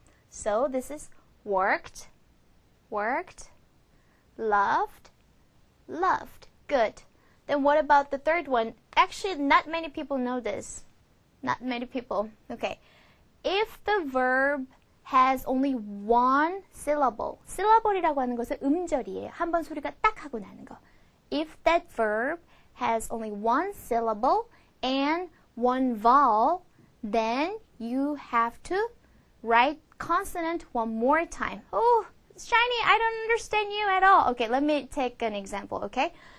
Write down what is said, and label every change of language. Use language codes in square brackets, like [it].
[en] So this is worked, worked, loved, loved. Good. Then what about the third one? Actually, not many people know this. Not many people. Okay. If the verb has only one syllable. syllable [ko] 이라고 하는 것은 음절이에요. 한 번 소리가 딱 하고 나는 거. [en] If that verb has only one syllable and one vowel, then you have to write consonant one more time. Oh, Shiny, I don't understand you at all. Okay, let me take an example, okay?